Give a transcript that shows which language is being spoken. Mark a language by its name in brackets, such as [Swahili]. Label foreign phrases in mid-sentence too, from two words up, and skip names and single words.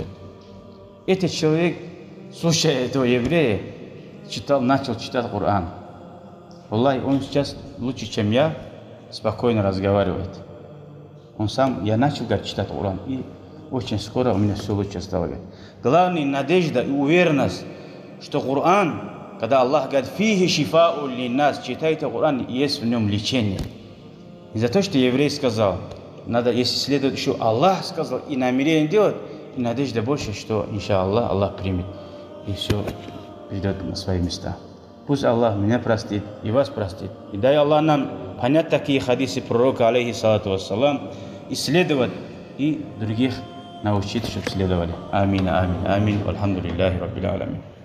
[Russian] Этот человек, слушая этого еврея, начал читать Коран. Аллах, он сейчас лучше, чем я, спокойно разговаривает. Он сам, я начал, говорит, читать Коран, и очень скоро у меня все лучше стало, говорит. Главное, надежда и уверенность, что Коран, когда Аллах говорит, [Arabic] «فيه شفاء للناس», [Russian] читайте Коран, есть в нем лечение. И за то, что еврей сказал, надо, если следует еще Аллах сказал, и намерение делать, и надежда больше, что, иншаллах, Аллах примет, и все придет на свои места. Пусть Аллах меня простит, и вас простит. И дай Аллах нам понять такие хадисы пророка, [Arabic] عليه الصلاة والسلام, [Russian] исследовать и других научить, чтобы следовали. [Arabic] آمين، آمين، آمين. الحمد لله رب العالمين.